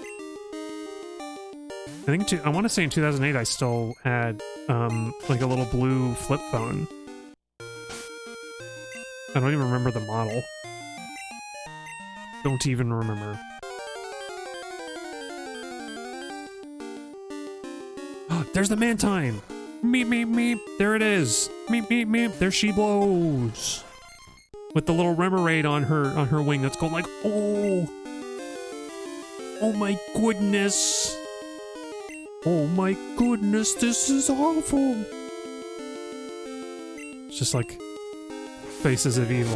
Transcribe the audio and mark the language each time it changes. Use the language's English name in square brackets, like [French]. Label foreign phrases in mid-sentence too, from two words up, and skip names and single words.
[English] I think I want to say in 2008 I still had like a little blue flip phone. I don't even remember the model. Don't even remember. There's the Mantine! Meep, meep, meep. There it is. Meep, meep, meep. There she blows. With the little remoraid on her wing that's going like, oh. Oh my goodness. Oh my goodness, this is awful. It's just like Faces of Evil.